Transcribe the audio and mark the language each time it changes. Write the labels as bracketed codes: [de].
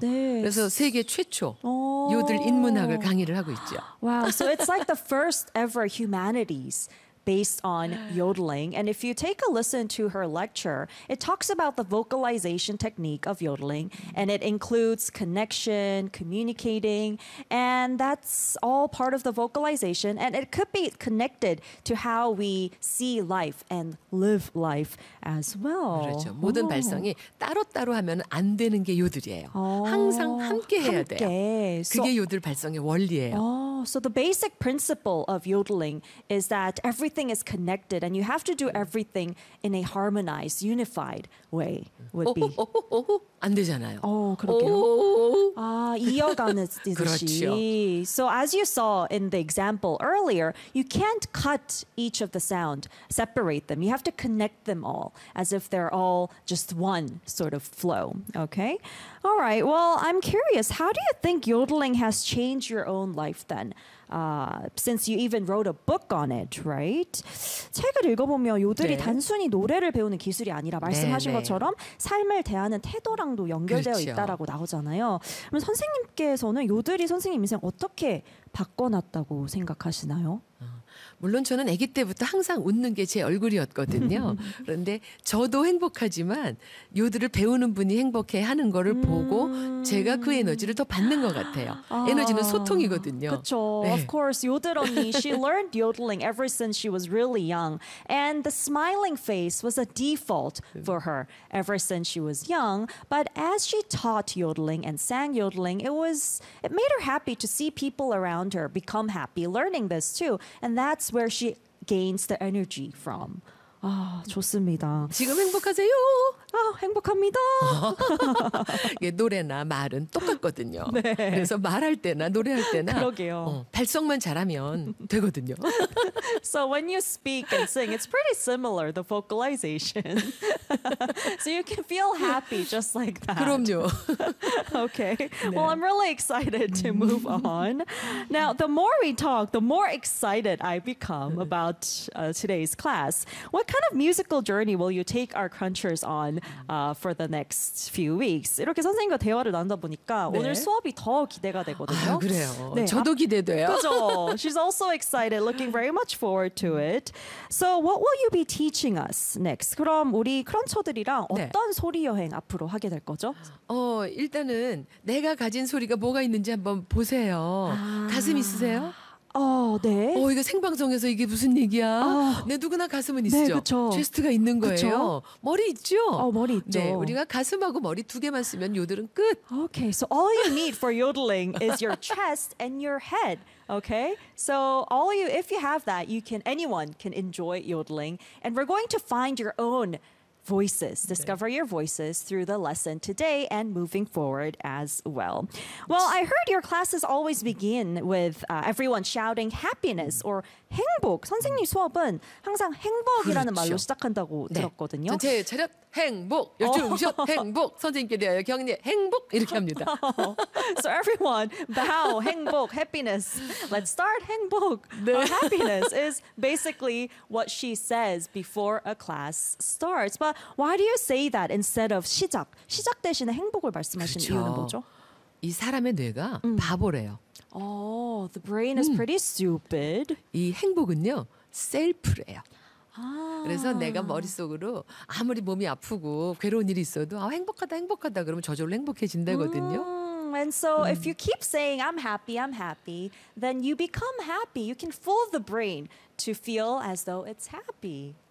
[ko] 네. 그래서 세계 최초 요들 인문학을 강의를 하고 있죠. [en] Wow, so it's like the first ever humanities based on yodeling. And if you take a listen to her lecture, it talks about the vocalization technique of yodeling. And it includes connection, communicating, and that's all part of the vocalization. And it could be connected to how we see life and live life as well. [ko] 그렇죠. 모든 발성이 따로따로 하면 안 되는 게 요들이에요. 항상 함께 해야 함께. 돼요. 그게 요들 발성의 원리예요. [en] So the basic principle of yodeling is that everything is connected and you have to do everything in a harmonized, unified way. Would be. [ko] 안 되잖아요. 그렇게요. 이어가는 그렇죠. [en] So as you saw in the example earlier, you can't cut each of the sound, separate them. You have to connect them all as if they're all just one sort of flow. Okay. All right. Well, I'm curious. How do you think yodeling has changed your own life then? since you even wrote a book on it, right? [ko] 책을 읽어보면 요들이 네. 단순히 노래를 배우는 기술이 아니라 말씀하신 네, 네. 것처럼 삶을 대하는 태도랑도 연결되어 그렇죠. 있다라고 나오잖아요. 그럼 선생님께서는 요들이 선생님 인생 어떻게 바꿔놨다고 생각하시나요? 물론 저는 아기 때부터 항상 웃는 게 제 얼굴이었거든요. 그런데 저도 행복하지만 요들을 배우는 분이 행복해하는 거를 보고 제가 그 에너지를 더 받는 것 같아요. 아, 에너지는 소통이거든요. 그렇죠. 네. [en] Of course, 요들 언니, she learned yodeling ever since she was really young. And the smiling face was a default for her ever since she was young. But as she taught yodeling and sang yodeling, it made her happy to see people around her become happy learning this too. And that's where she gains the energy from. [ko] 아, 좋습니다. 지금 행복하세요. 아, 행복합니다. 이게 노래나 말은 똑같거든요. 네. 그래서 말할 때나 노래할 때나 그러게요. 발성만 잘하면 되거든요. [en] So when you speak and sing, it's pretty similar, the vocalization. So you can feel happy just like that. [ko] 그럼요. [en] Okay. 네. Well, I'm really excited to move on. Now, the more we talk, the more excited I become about today's class. What kind of musical journey will you take our crunchers on? For the next few weeks. [ko] 이렇게 선생님과 대화를 나누다 보니까 네. 오늘 수업이 더 기대가 되거든요. 아, 그래요. 네. 저도 기대돼요. 그죠? [en] She's also excited, looking very much forward to it. So what will you be teaching us next? [ko] 그럼 우리 크런처들이랑 네. 어떤 소리 여행 앞으로 하게 될 거죠? 일단은 내가 가진 소리가 뭐가 있는지 한번 보세요. 가슴 있으세요? 네. 이거 생방송에서 이게 무슨 얘기야? 네, 누구나 가슴은 있죠. 네, 그렇죠. 체스트가 있는 거예요. 그쵸? 머리 있죠? 머리 있죠. 네, 우리가 가슴하고 머리 두 개만 쓰면 요들은 끝. [en] Okay, so all you need for yodeling is your chest and your head. Okay, so if you have that, anyone can enjoy yodeling. And we're going to find your own voices. Discover your voices through the lesson today and moving forward as well. Well, I heard your classes always begin with everyone shouting happiness or 행복. [ko] 선생님 수업은 항상 행복이라는 그렇죠. 말로 시작한다고 네. 들었거든요. 제 차렷 행복, 열정 음식 행복, 선생님께 대하여 경례 행복 이렇게 합니다. [en] So everyone bow 행복, happiness. Let's start 행복. 네. Or happiness is basically what she says before a class starts. But why do you say that instead of 시작? [ko] 시작 대신에 행복을 말씀하시는 그렇죠. 이유는 뭐죠? 이 사람의 뇌가 바보래요. [en] The brain is pretty stupid. [ko] 이 행복은요, 셀프래요. 그래서 내가 머릿속으로 아무리 몸이 아프고 괴로운 일이 있어도 행복하다 그러면 저절로 행복해진다거든요. [en] And so if you keep saying I'm happy, then you become happy. You can fool the brain to feel as though it's happy.